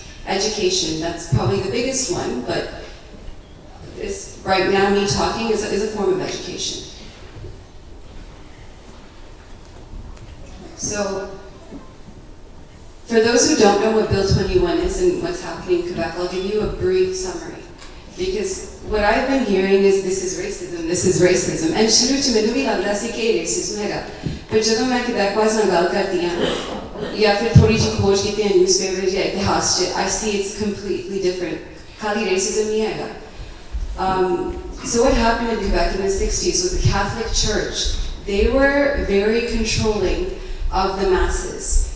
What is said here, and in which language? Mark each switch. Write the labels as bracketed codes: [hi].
[en] Education, that's probably the biggest one, but right now me talking is a form of education. So, for those who don't know what Bill 21 is and what's happening in Quebec, I'll give you a brief summary. Because what I've been hearing is this is racism, this is racism. [pa] And shuru to ਮੈਨੂੰ ਵੀ ਲੱਗਦਾ ਸੀ ਕਿ racism ਹੈਗਾ. ਪਰ ਜਦੋਂ ਮੈਂ Quebecois ਨਾਲ ਗੱਲ ਕਰਦੀ ਹਾਂ ਜਾਂ ਫਿਰ ਥੋੜੀ ਜਿਹੀ ਖੋਜ ਕੀਤੀ ਹੈ newspaper ਜਾਂ ਇਤਿਹਾਸ 'ਚ, [en] I see it's completely different. [pa] ਖਾਲੀ racism ਨਹੀਂ ਹੈਗਾ. [en] So what happened in Quebec in the 60s was the Catholic Church, they were very controlling of the masses.